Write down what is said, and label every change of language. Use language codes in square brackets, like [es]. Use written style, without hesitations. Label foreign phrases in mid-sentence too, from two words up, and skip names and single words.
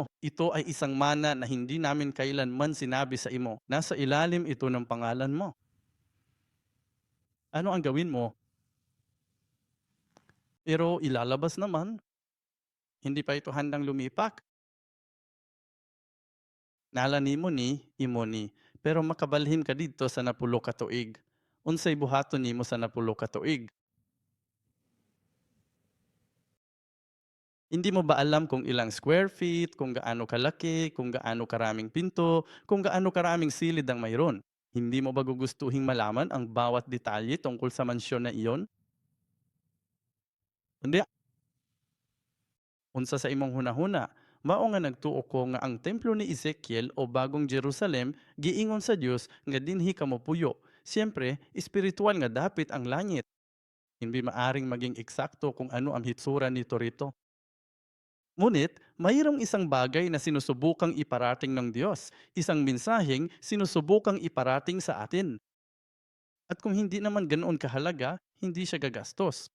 [tl] Ito ay isang mana na hindi namin kailanman sinabi sa imo. Nasa ilalim ito ng pangalan mo. Ano ang gawin mo? Pero ilalabas naman, hindi pa ito handang lumipak. [ceb] Nala nimo ni, imo ni. Pero makabalhin ka dito sa napulo ka tuig. Unsay buhaton nimo sa napulo ka tuig? [tl] Hindi mo ba alam kung ilang square feet, kung gaano kalaki, kung gaano karaming pinto, kung gaano karaming silid ang mayroon? Hindi mo ba gugustuhing malaman ang bawat detalye tungkol sa mansyon na iyon? [ceb] Kundi unsa sa imong hunahuna, mao nga nagtuo ko nga ang templo ni Ezekiel o bagong Jerusalem giingon sa Dios nga dinhi kamo puyo. Siyempre, espiritual nga dapit ang langit. [tl] Hindi maaring maging eksakto kung ano ang hitsura nito rito. Ngunit, mayroong isang bagay na sinusubukang iparating ng Diyos, isang mensaheng sinusubukang iparating sa atin. At kung hindi naman ganoon kahalaga, hindi siya gagastos.